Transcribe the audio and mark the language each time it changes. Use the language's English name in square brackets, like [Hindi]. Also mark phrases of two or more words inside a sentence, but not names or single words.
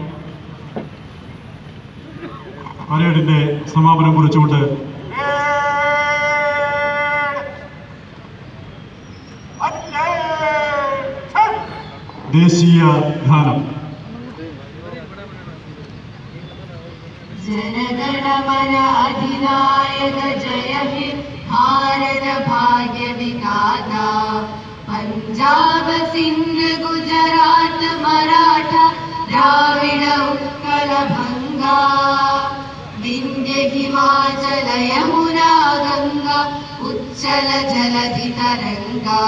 [Malayalam] പരേഡിന്റെ സമാപനം കുറിച്ചുകൊണ്ട് ദേശീയ ഗാനം. [Bangla] জনগণমন অধিনায়ক জয় হে ভারত ভাগ্য বিধাতা পঞ্জাব সিন্ধ গুজরাট মরাঠা দ্রাবিড় উৎকল বঙ্গ বিন্ধ্য হিমাচল যমুনা গঙ্গা উচ্ছল জলধি তরঙ্গ